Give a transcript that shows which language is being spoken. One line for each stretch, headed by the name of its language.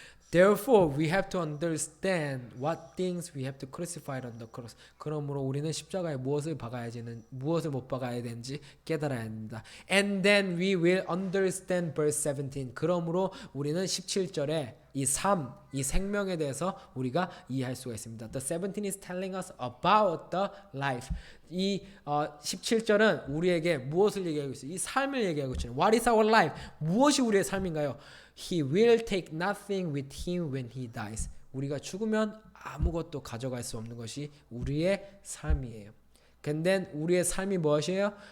English: Therefore, we have to understand what things we have to crucify on the cross.
Korean: 그러므로 우리는 십자가에 무엇을 못 박아야 되는지 깨달아야 합니다.
English: And then we will understand verse 17.
Korean: 그러므로 우리는 17절에 이 생명에 대해서 우리가 이해할 수가 있습니다.
English: The 17 is telling us about the life.
Korean: 이 17절은 우리에게 무엇을 얘기하고 있어요? 이 삶을 얘기하고 있죠.
English: What is our life?
Korean: 무엇이 우리의 삶인가요?
English: He will take nothing with him when he dies.
Korean: 우리가 죽으면 아무것도 가져갈 수 없는 것이 우리의 삶이에요.
English: And then
Korean: 우리의 삶이 무엇이에요?